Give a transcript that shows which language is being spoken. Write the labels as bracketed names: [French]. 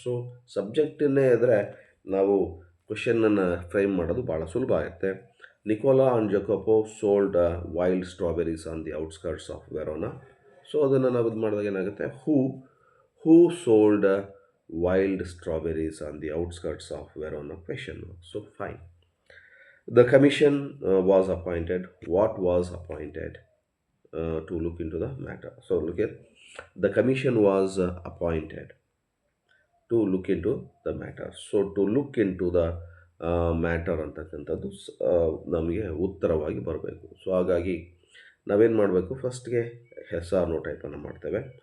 [Kannada] So ಸಬ್ಜೆಕ್ಟನ್ನೇ ಇದ್ದರೆ ನಾವು ಕ್ವೆಶನನ್ನು frame ಮಾಡೋದು ಭಾಳ ಸುಲಭ ಆಗುತ್ತೆ. [English] Nicola and Jacopo sold wild strawberries on the outskirts of Verona. [Kannada] So ಅದನ್ನು ನಾವು ಇದು ಮಾಡಿದಾಗ ಏನಾಗುತ್ತೆ, [English] Who sold wild strawberries on the outskirts of Verona question mark. So fine. The commission was appointed. What was appointed to look into the matter? So look here. The commission was appointed to look into the matter. So to look into the matter [Kannada] ಅಂತಕ್ಕಂಥದ್ದು ನಮಗೆ ಉತ್ತರವಾಗಿ ಬರಬೇಕು. So ಹಾಗಾಗಿ ನಾವೇನು ಮಾಡಬೇಕು, ಫಸ್ಟ್ಗೆ S R no ಟೈಪನ್ನು ಮಾಡ್ತೇವೆ.